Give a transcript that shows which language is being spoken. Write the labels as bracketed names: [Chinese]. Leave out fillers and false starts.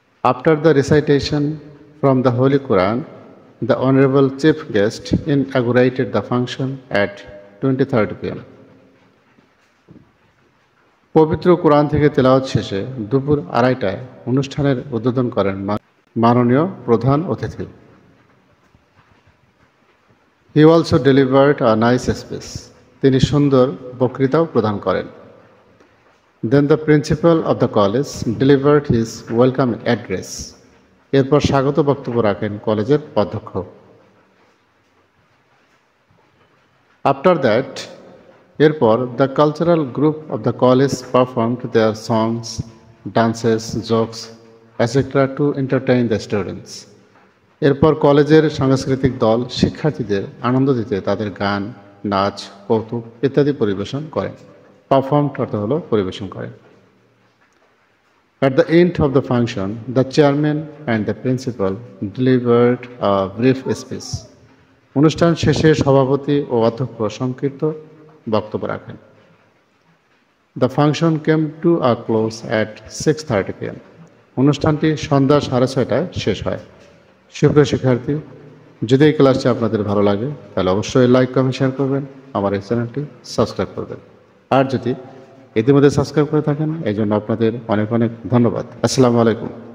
[English] After the recitation from the Holy Quran, the Honorable Chief Guest inaugurated the function at 20:30 p.m. [Bangla] পবিত্র কোরআন থেকে তেলাওয়াত শেষে দুপুর 2:30টায় অনুষ্ঠানের উদ্বোধন করেন মাননীয় প্রধান অতিথি। [English] He also delivered a nice speech. [Bangla] তিনি সুন্দর বক্তৃতাও প্রদান করেন। [English] Then the principal of the college delivered his welcome address. [Bangla] এরপর স্বাগত বক্তব্য রাখেন কলেজের অধ্যক্ষ। [English] After that, [Bangla] এরপর [English] the cultural group of the college performed their songs, dances, jokes, etc. to entertain the students. [Bangla] এরপর কলেজের সাংস্কৃতিক দল শিক্ষার্থীদের আনন্দ দিতে তাদের গান, নাচ, কৌতুক ইত্যাদি পরিবেশন করেন। পারফর্মড অর্থ হলো পরিবেশন করেন। [English] At the end of the function, the chairman and the principal delivered a brief speech. [Bangla] অনুষ্ঠান শেষে সভাপতি ও অধ্যক্ষ সংক্ষিপ্ত বক্তব্য রাখেন। [English] The function came to a close at 6:30 p.m. [Bangla] অনুষ্ঠানটি সন্ধ্যা 6:30টায় শেষ হয়। সুপ্রিয় শিক্ষার্থী, যদি এই ক্লাসটি আপনাদের ভালো লাগে তাহলে অবশ্যই লাইক, কমেন্ট, শেয়ার করবেন, আমার এই চ্যানেলটি সাবস্ক্রাইব করবেন। আর যদি ইতিমধ্যে সাবস্ক্রাইব করে থাকেন এই জন্য আপনাদের অনেক অনেক ধন্যবাদ। আসসালামু আলাইকুম।